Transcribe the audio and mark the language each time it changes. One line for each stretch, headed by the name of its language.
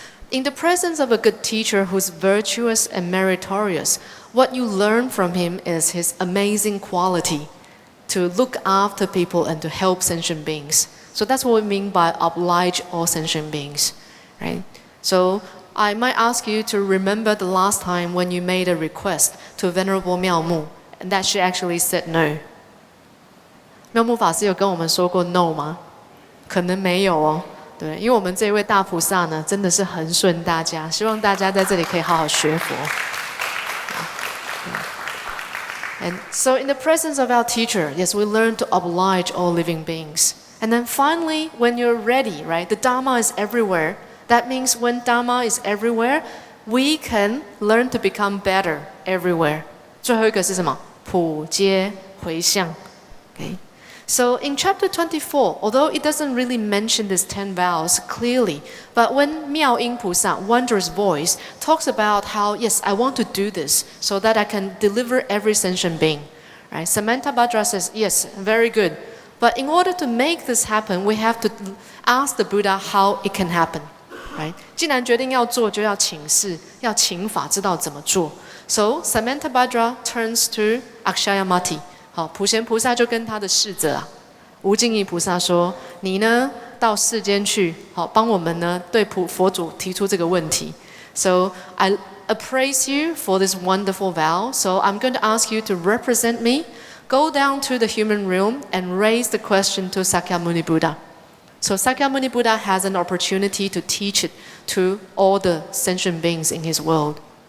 English: In the presence of a good teacher who's virtuous and meritorious, what you learn from him is his amazing quality to look after people and to help sentient beings. So that's what we mean by oblige all sentient beings, right? So I might ask you to remember the last time when you made a request to Venerable Miao Mu, and that she actually said no.
Chinese: 妙木法师有跟我们说过 no 吗？可能没有哦。对，因为我们这位大菩萨呢，真的是恒顺大家，希望大家在这里可以好好学佛。
English: And so in the presence of our teacher, yes, we learn to oblige all living beings. And then finally, when you're ready, right, the Dharma is everywhere. That means when Dharma is everywhere, we can learn to become better everywhere.
Chinese: 最后一个是什么？普皆回向。Okay.
English: So in chapter 24, although it doesn't really mention these 10 vows clearly, but when Miao Guang Pusa, wondrous voice, talks about how, yes, I want to do this so that I can deliver every sentient being. Right? Samantabhadra says, yes, very good. But in order to make this happen, we have to ask the Buddha how it can happen. Right?
Chinese: 既然决定要做，就要请示，要请法，知道怎么做。
English: So Samantabhadra turns to Akshayamati.
Chinese: 好，普贤菩萨就跟他的侍者啊，无尽意菩萨说：“你呢，到世间去，好，帮我们呢，对佛祖提出这个问题。
English: So I appraise you for this wonderful vow. So I'm going to ask you to represent me. Go down to the human realm and raise the question to Sakyamuni Buddha. So Sakyamuni Buddha has an opportunity to teach it to all the sentient beings in his world.